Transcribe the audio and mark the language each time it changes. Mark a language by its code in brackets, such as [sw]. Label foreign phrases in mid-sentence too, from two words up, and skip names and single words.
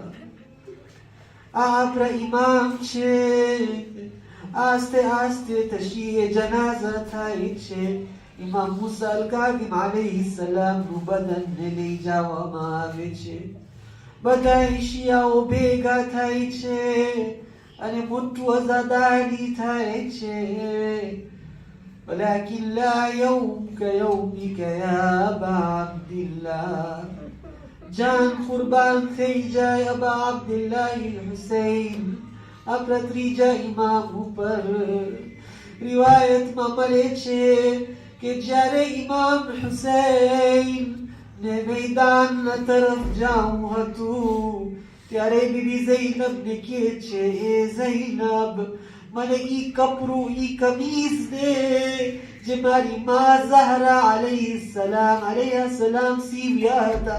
[gu] આ આપણા ઇમામ છે. આસ્તે આસ્તે તશરીએ જનાઝા થાય છે. ઇમામ મૂસા અલ-કાઝિમ અલૈહિ સલામનું બદનને લઈ જવામાં આવે છે. બધા શિયાઓ ભેગા થાય છે અને મોટું અઝાદારી થાય છે. [ar] ولكن لا يوم كيومك يا أبا عبد الله. [ur] جان قربان [gu] થઈ જાય અબા અબ્દુલ્લાહ હુસૈન, આપણા ત્રીજા ઇમામ ઉપર. રિવાયતમાં મળે છે કે જ્યારે ઇમામ હુસૈન ને મેદાનના તરફ જાવું હતું ત્યારે બીબી ઝૈનબ ને કહે છે, એ ઝૈનબ મને ઈ કપડું, ઈ કમીઝ દે જે મારી માં ઝહરા અલૈહા સલામ સીવ્યા હતા.